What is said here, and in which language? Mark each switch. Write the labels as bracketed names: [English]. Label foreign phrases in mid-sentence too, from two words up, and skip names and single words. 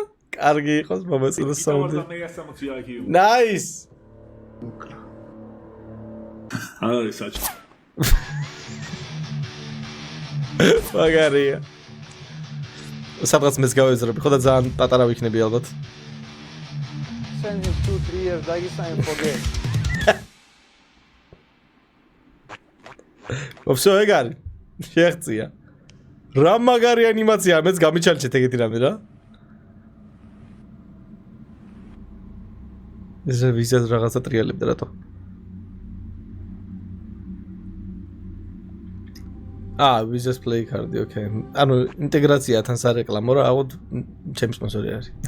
[Georgian] კარგი იყოს მომეწონა საუნდი. [English] Nice. [Georgian] არის საჭი. მაგარია. სადღაც მეც გავეზრები, ხო და ძალიან პატარა ვიქნები ალბათ. [English] Send him 2-3 years, Dagestan and forget. [Georgian] Всё, ეგ არის. შეღწია. რა მაგარი ანიმაცია, მეც გამიჩალჩეთ ეგეთი რამე რა. ეს ვიზა რაღაცა ტრიალებდა რატო? [English] Visuals Play card, okay. [Georgian] ანუ ინტეგრაცია თან სარეკლამო რა, აუთ ჩემი სპონსორი არის.